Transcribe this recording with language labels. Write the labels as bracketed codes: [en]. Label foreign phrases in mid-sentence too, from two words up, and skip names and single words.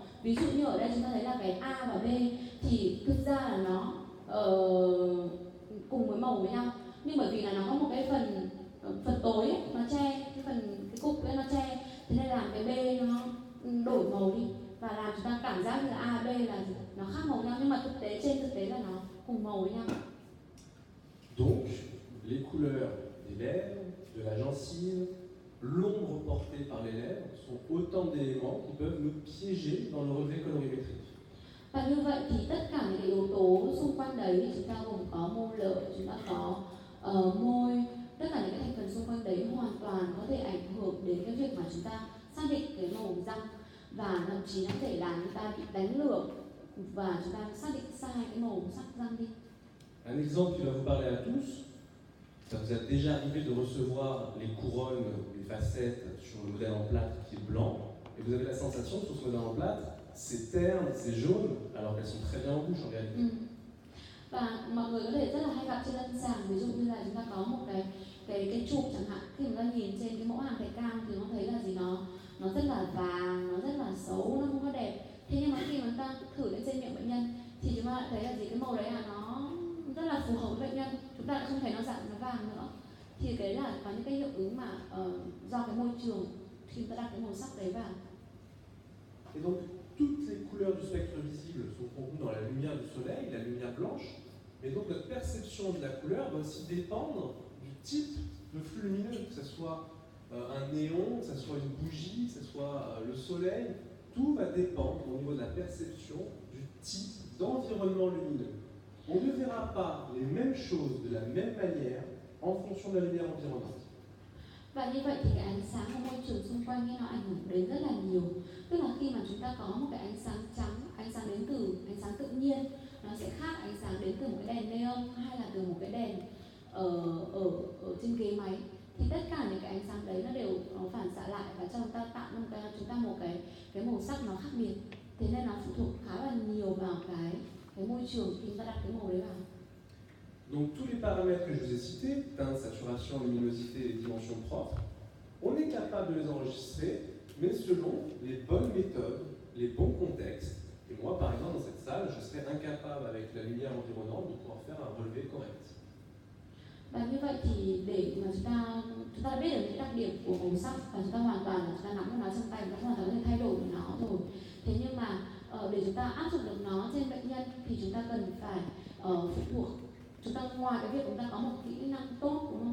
[vi] Ví dụ như ở đây chúng ta thấy là cái A và B thì thực ra là nó cùng với màu với nhau, nhưng bởi vì là nó có một cái phần tối ấy, nó che cái cục ấy nó che, thế nên làm cái B nó đổi màu đi và làm chúng ta cảm giác như là A, B là nó khác màu nhau, nhưng mà trên thực tế là nó cùng màu với nhau. [fr] Donc, les couleurs des lèvres, de la gencive, l'ombre portée par les lèvres sont autant d'éléments qui peuvent nous piéger dans le relevé colorimétrique. [vi] Và như vậy thì tất cả những cái yếu tố xung quanh đấy, chúng ta gồm có môi lợi, chúng ta có môi, tất cả những cái thành phần xung quanh đấy hoàn toàn có thể ảnh hưởng đến cái việc mà chúng ta xác định cái màu răng, và thậm chí nó có thể làm chúng ta bị đánh lừa và chúng ta xác định sai cái màu sắc răng đi. [fr] Un exemple qui va vous parler à tous, ça vous est déjà arrivé de recevoir les couronnes ou les facettes sur le modèle en plâtre qui est blanc, et vous avez la sensation que sur ce modèle en plâtre, c'est terne, c'est jaune, alors qu'elles sont très bien en rouge en réalité. [vi] Và mọi người có thể rất là hay gặp trên lâm sàng, ví dụ như là chúng ta có một cái chụp chẳng hạn, khi chúng ta nhìn trên cái mẫu hàng thạch cao thì nó thấy là gì, nó rất là vàng, nó rất là xấu, nó không có đẹp. Thế nhưng mà khi mà chúng ta thử lên trên miệng bệnh nhân thì chúng ta lại thấy là gì, cái màu đấy là nó rất là phù hợp với bệnh nhân, chúng ta lại không thấy nó vàng nữa. Thì cái là có những cái hiệu ứng mà do cái môi trường khi chúng ta đặt cái màu sắc đấy vào. [fr] Et donc, toutes les couleurs du spectre visible sont contenues dans la lumière du soleil, la lumière blanche, mais donc notre perception de la couleur va aussi dépendre du type de flux lumineux, que ce soit un néon, que ce soit une bougie, que ce soit le soleil. Tout va dépendre au niveau de la perception du type d'environnement lumineux. On ne verra pas les mêmes choses de la même manière en fonction de la lumière environnante. [vi] Và như vậy thì cái ánh sáng của môi trường xung quanh nó ảnh hưởng đến rất là nhiều. Tức là khi mà chúng ta có một cái ánh sáng trắng, ánh sáng đến từ ánh sáng tự nhiên, nó sẽ khác ánh sáng đến từ một cái đèn neon hay là từ một cái đèn ở trên ghế máy. Thì tất cả những cái ánh sáng đấy nó đều phản xạ lại và cho chúng ta tạo ra chúng ta một cái màu sắc nó khác biệt. Thế nên nó phụ thuộc khá là nhiều vào cái môi trường khi chúng ta đặt cái màu đấy vào. [fr] Donc tous les paramètres que je vous ai cités, teinte, saturation, luminosité et dimension propre, on est capable de les enregistrer, mais selon les bonnes méthodes, les bons contextes. Et moi, par exemple, dans cette salle, je serais incapable, avec la lumière environnante, de pouvoir faire un relevé correct. [vi] Và như vậy thì để mà chúng ta đã biết được những đặc điểm của màu sắc và chúng ta hoàn toàn là chúng ta nắm được nó trong tay, chúng ta hoàn toàn có thể thay đổi nó rồi. Thế nhưng mà để chúng ta áp dụng được nó trên bệnh nhân thì chúng ta cần phải phụ thuộc. Chúng ta ngoài cái việc chúng ta có một kỹ năng tốt, đúng không?